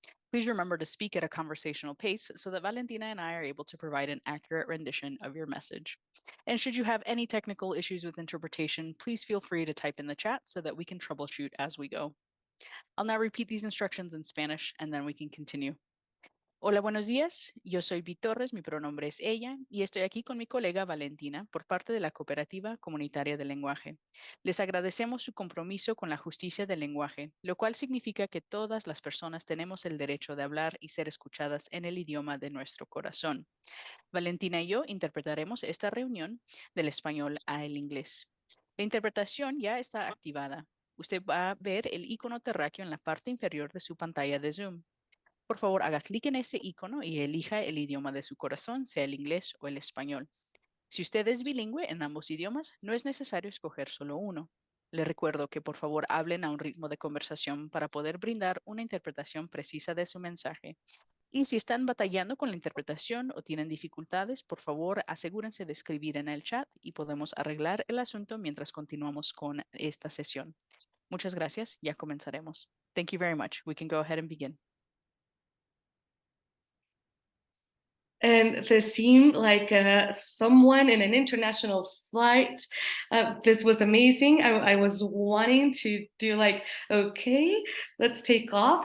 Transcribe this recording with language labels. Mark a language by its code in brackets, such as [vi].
[en] Please remember to speak at a conversational pace so that Valentina and I are able to provide an accurate rendition of your message. And should you have any technical issues with interpretation, please feel free to type in the chat so that we can troubleshoot as we go. I'll now repeat these instructions in Spanish and then we can continue. [es] Hola, buenos días. Yo soy Vi Torres, mi pronombre es ella, y estoy aquí con mi colega Valentina por parte de la Cooperativa Comunitaria del Lenguaje. Les agradecemos su compromiso con la justicia del lenguaje, lo cual significa que todas las personas tenemos el derecho de hablar y ser escuchadas en el idioma de nuestro corazón. Valentina y yo interpretaremos esta reunión del español al inglés. La interpretación ya está activada. Usted va a ver el icono terráqueo en la parte inferior de su pantalla de Zoom. Por favor, haga clic en ese icono y elija el idioma de su corazón, sea el inglés o el español. Si usted es bilingüe en ambos idiomas, no es necesario escoger solo uno. Le recuerdo que por favor hablen a un ritmo de conversación para poder brindar una interpretación precisa de su mensaje. Y si están batallando con la interpretación o tienen dificultades, por favor asegúrense de escribir en el chat y podemos arreglar el asunto mientras continuamos con esta sesión. Muchas gracias, ya comenzaremos. [en] Thank you very much. We can go ahead and begin. And this seemed like someone in an international flight. This was amazing. I was wanting to do like, okay, let's take off.